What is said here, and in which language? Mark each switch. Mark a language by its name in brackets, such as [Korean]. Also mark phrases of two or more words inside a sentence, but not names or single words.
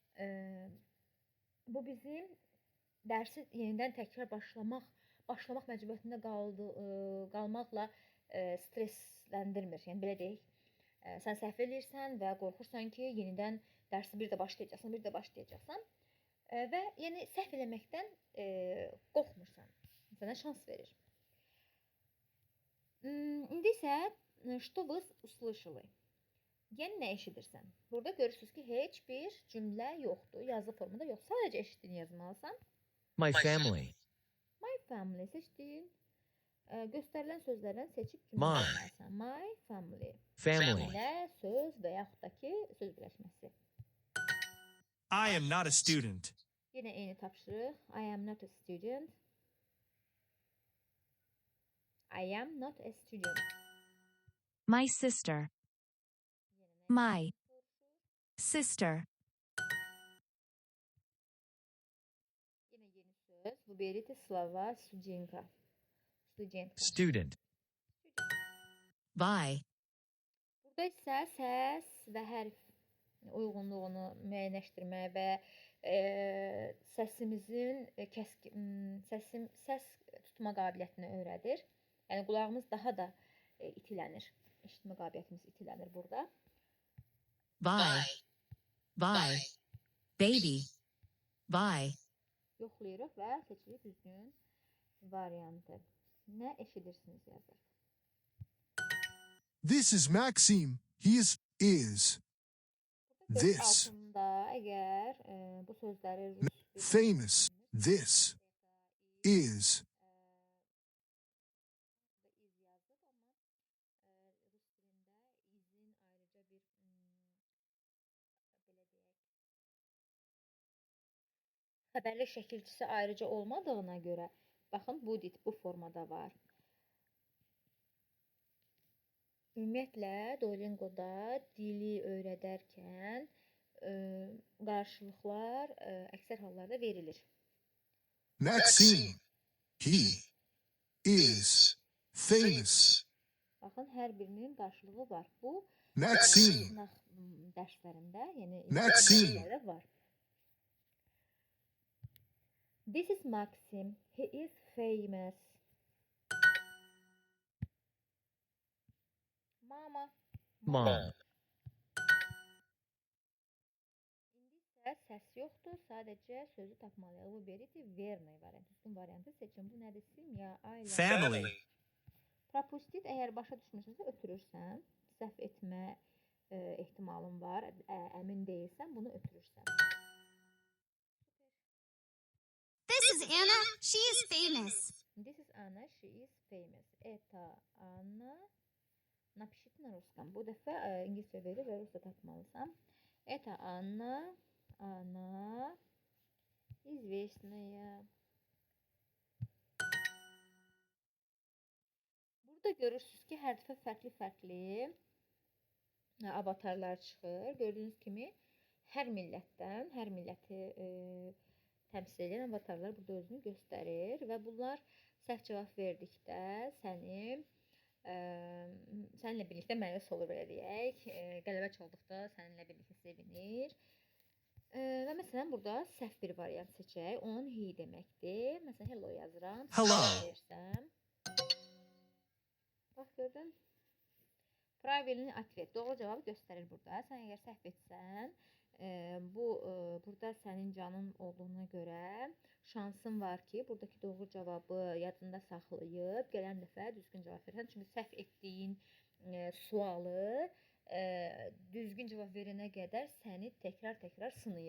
[Azerbaijani] Bu bizim dərsi yenidən təkrar başlamaq məcburiyyətində qalmaqla stressləndirmir. Yəni belə deyək, sən səhv edirsən və qorxursan ki, yenidən dərsi bir də başlayacaqsan və yəni səhv eləməkdən qorxmursan. Sənə şans verir. İndi isə [Russian] что вы услышали? [Azerbaijani] Yəni nə eşidirsən? Burada görürsünüz ki, heç bir cümlə yoxdur, yazı formada yox. Sadəcə eşitdiyini yazmalısan. [English] My family. My family seçdin. [Azerbaijani] Göstərilən sözlərdən seçib cümlə yazmalısan. [English] My family. Family. [Azerbaijani] Ilə söz və yaxud da ki, söz birləşməsi. [English] I am not a student. [Azerbaijani] Yenə eyni tapşırıq. [English] I am not a student. I am not a student. My sister. My sister. [Azerbaijani] Yine yeni söz. [Russian] Выберите слова студентка. Studentka. [English] Student. By. [Azerbaijani] Burada isə səs və hərf uyğunluğunu müəyyənləşdirmək və səsimizin səs tutma qabiliyyətini öyrədir. Yəni qulağımız daha da itilənir. Eşitmə qabiliyyətimiz itilənir burada. [English] By. By. Baby. By. [Azerbaijani] Yoxlayırıq və seçirik düzgün variantı. Nə eşidirsiniz yazır. [English] This is Maxime. He is. [Azerbaijani] Burada söz [English] This. [Azerbaijani] altında əgər bu sözləri rus dilində [English] Famous. This is. [Azerbaijani] burada iz yazır, amma rus dilində izin ayrıca bir belə deyək xəbərli şəkilçisi ayrıca olmadığına görə baxın bu formada var. Ümumiyyətlə Duolingo'da dili öyrədərkən qarşılıqlar əksər hallarda verilir. [English] Maxime. He is famous. [Azerbaijani] Baxın, hər birinin qarşılığı var. Bu Maxime. sınaq dərslərində, yəni Maxime. dərslərdə var. [English] This is Maxim. He is famous. Mama. Mom. [Azerbaijani] İndi isə səs yoxdur, sadəcə sözü tapmalıyıq. Bu veriti vermək variantı. Düzgün variantı seçin. Bu nədir? Simya, ailə. [English] Family. [Azerbaijani] Propustit əgər başa düşmürsənsə ötürürsən. Səhv etmə ehtimalın var. Əmin deyilsən, bunu ötürürsən. [English] This is Anna. She is famous. This is Anna, she is famous. [Russian] Это Anna. Напишите на русском. [Azerbaijani] Bu dəfə ingiliscə verir və rusca tapmalısan. [Russian] Это Anna. Она известная. [Azerbaijani] Burada görürsünüz ki, hər dəfə fərqli-fərqli avatarlar çıxır. Gördüyünüz kimi, hər millətdən, hər milləti təmsil edən avatarlar burada özünü göstərir və bunlar səhv cavab verdikdə səninlə birlikdə məyus olur, belə deyək. Qələbə çaldıqda səninlə birlikdə sevinir. Və məsələn, burada səhv bir variant seçək. Onun he deməkdir. Məsələn, hello yazıram. [English] Hello. [Azerbaijani] Versəm. Bax, gördün? [Russian] Правильный ответ. [Azerbaijani] Doğru cavabı göstərir burada. Sən əgər səhv etsən, burada sənin canın olduğuna görə şansın var ki, buradakı doğru cavabı yadında saxlayıb, gələn dəfə düzgün cavab versən. Çünki səhv etdiyin sualı düzgün cavab verənə qədər səni təkrar sınayır.